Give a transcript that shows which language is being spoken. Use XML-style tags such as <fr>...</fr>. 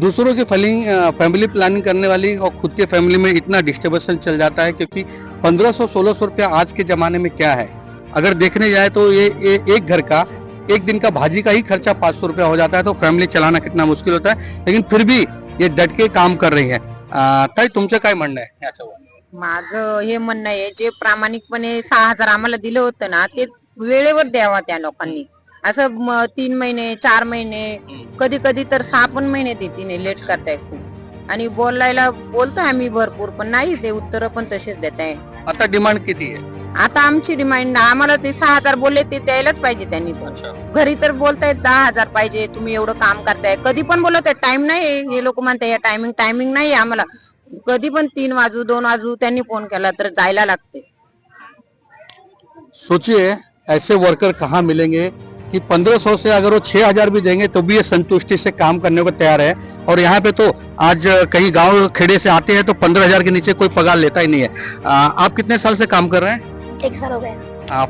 <hi>दूसरों की family planning करने वाली और खुद के फैमिली में इतना डिस्टर्बेंस चल जाता है, क्योंकि 1500-1600 रुपया आज के जमाने में क्या है। अगर देखने जाए तो ये एक घर का एक दिन का भाजी का ही खर्चा 500 रुपया हो जाता है, तो फैमिली चलाना कितना मुश्किल होता है। लेकिन फिर भी ये डट के काम कर रही है।</hi> <mr>ताई तुमचं काय म्हणणं आहे याच्यावर? माझं हे म्हणणं आहे, जे प्रामाणिकपणे 6000 आम्हाला दिलं होतं ना ते वेळेवर द्यावा त्या लोकांनी। असं 3 महिने 4 महिने कधी कधी तर 6 पण महिने देते नाही, लेट करताय खूप। आणि बोलायला बोलतोय आम्ही भरपूर पण नाही, ते उत्तर पण तसेच देत आहे। आता डिमांड किती आहे? आता आमची डिमांड आम्हाला ते 6000 बोलले ते द्यायलाच पाहिजे त्यांनी पण। घरी तर बोलतायत 10000 पाहिजे, तुम्ही एवढं काम करताय, कधी पण बोलत आहे टाइम नाही। हे लोक म्हणताय या टायमिंग नाही आम्हाला, कधी पण 3 वाजू 2 वाजू त्यांनी फोन केला तर जायला लागते।</mr> <hi>सोचिए ऐसे वर्कर कहाँ मिलेंगे कि 1500 से अगर वो 6000 भी देंगे तो भी ये संतुष्टि से काम करने को तैयार है। और यहाँ पे तो आज कहीं गांव खेड़े से आते हैं तो 15000 के नीचे कोई पगार लेता ही नहीं है। आप कितने साल से काम कर रहे हैं? 1 साल हो गया।</hi>